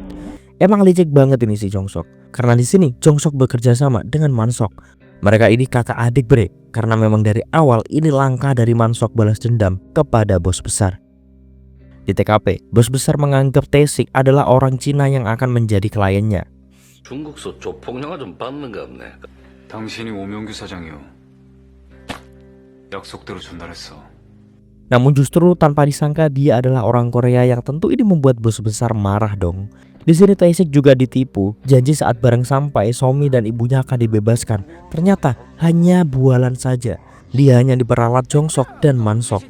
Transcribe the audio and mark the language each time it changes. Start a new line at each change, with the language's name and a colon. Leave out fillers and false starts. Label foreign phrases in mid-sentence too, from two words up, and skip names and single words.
Indonesian: Emang licik banget ini si Jong-sok, karena di sini Jong-sok bekerja sama dengan Man-sok. Mereka ini kakak adik bre, karena memang dari awal ini langkah dari Man-sok balas dendam kepada bos besar. Di TKP, bos besar menganggap Tae-sik adalah orang Cina yang akan menjadi kliennya.
Korean: 중국서 조폭영화 좀 받는 거 없네. 당신이 오명규 사장이요. 약속대로 전달했어.
Indonesian: Namun justru tanpa disangka dia adalah orang Korea yang tentu ini membuat bos besar marah dong. Di sini Tae-sik juga ditipu, janji saat barang sampai Somi dan ibunya akan dibebaskan. Ternyata hanya bualan saja. Dia hanya diperalat Jong-sok dan Man-sok.